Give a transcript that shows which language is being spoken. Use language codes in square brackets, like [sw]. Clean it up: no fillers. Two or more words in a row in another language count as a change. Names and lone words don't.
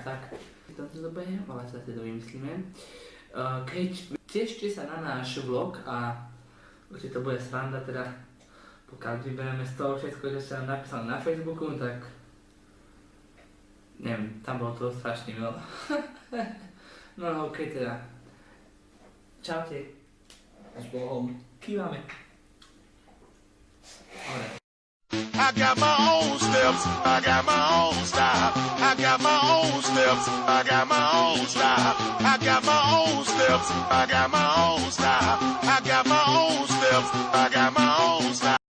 [sk] V tomto dobe, ale sa si to vymyslíme. Keď tešte sa na náš vlog a určite to bude sranda, teda pokiaľ vyberieme z toho všetko, čo sa nám napísal na Facebooku, tak neviem, tam bolo toho strašne veľa. No okej, teda. Čaute. S Bohom. Kývame. [en] I got my own steps. I got my own style. I got my own steps. I got my own style. I got my own steps. I got my own style. I got my own steps. I got my own style.